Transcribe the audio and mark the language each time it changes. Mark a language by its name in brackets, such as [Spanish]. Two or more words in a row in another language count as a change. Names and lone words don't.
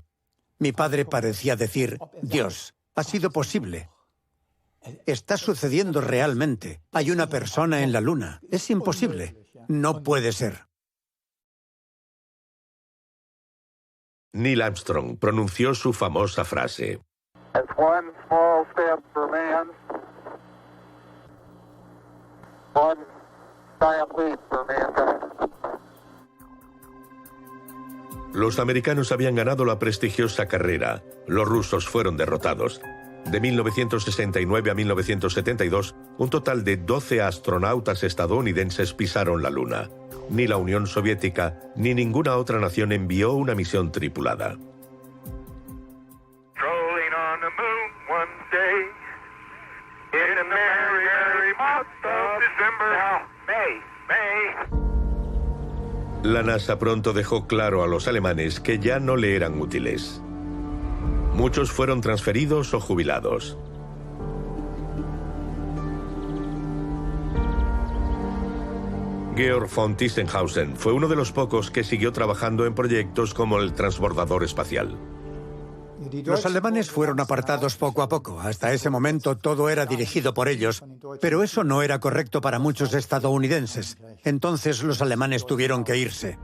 [Spanish] Mi padre parecía decir: Dios, ha sido posible. Está sucediendo realmente. Hay una persona en la Luna. Es imposible. No puede ser. Neil Armstrong pronunció su famosa frase: [English] It's one small step for man, one giant leap for mankind. [Spanish] Los americanos habían ganado la prestigiosa carrera. Los rusos fueron derrotados. De 1969 a 1972, un total de 12 astronautas estadounidenses pisaron la Luna. Ni la Unión Soviética ni ninguna otra nación envió una misión tripulada. La NASA pronto dejó claro a los alemanes que ya no le eran útiles. Muchos fueron transferidos o jubilados. Georg von Tissenhausen fue uno de los pocos que siguió trabajando en proyectos como el transbordador espacial. Los alemanes fueron apartados poco a poco. Hasta ese momento todo era dirigido por ellos, pero eso no era correcto para muchos estadounidenses. Entonces los alemanes tuvieron que irse.